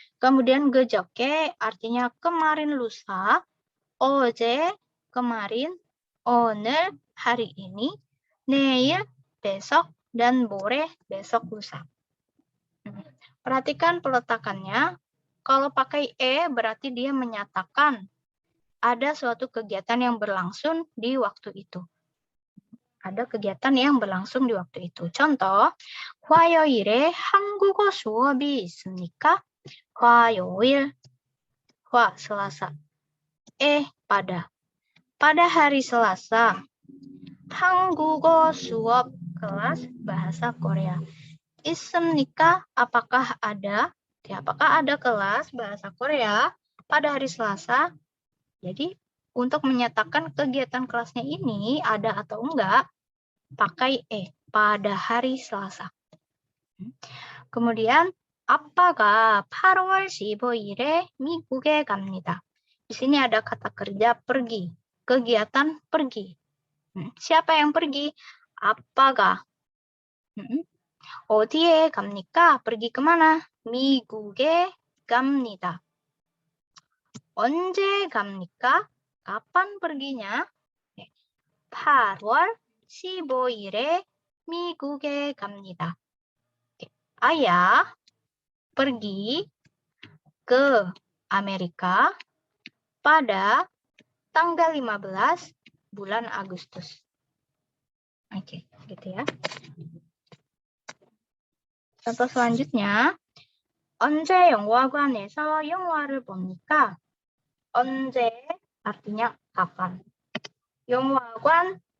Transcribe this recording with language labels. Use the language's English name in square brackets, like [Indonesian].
[Indonesian] Kemudian gejoke artinya kemarin lusa, oje kemarin, oner hari ini, neil besok, dan bore besok lusa. Perhatikan peletakannya. Kalau pakai e berarti dia menyatakan ada suatu kegiatan yang berlangsung di waktu itu. Ada kegiatan yang berlangsung di waktu itu. [Korean] Contoh, 화요일에 한국어 수업이 있습니까? [Indonesian] 화요일, 화, Selasa. Pada. Pada hari Selasa, 한국어 수업, kelas bahasa Korea. [Korean] 있습니까? [Indonesian] Apakah ada? Ya, apakah ada kelas bahasa Korea pada hari Selasa? Jadi, untuk menyatakan kegiatan kelasnya ini ada atau enggak, pakai pada hari Selasa. [Korean] Kemudian, 아빠가 8월 15일에 미국에 갑니다. [Indonesian] Di sini ada kata kerja pergi, kegiatan pergi. Siapa yang pergi? 아빠가. [Korean] 어디에 갑니까? [Indonesian] Pergi kemana? [Korean] 미국에 갑니다. 언제 갑니까? [Indonesian] Kapan perginya? [Korean] 8월 15일에 미국에 갑니다. [Indonesian] Ayah pergi ke Amerika pada tanggal 15 bulan Agustus. Oke, gitu ya. Contoh selanjutnya, [Korean] 언제 영화관에서 영화를 봅니까? 언제 [Indonesian] artinya kapan. [Korean] 영화관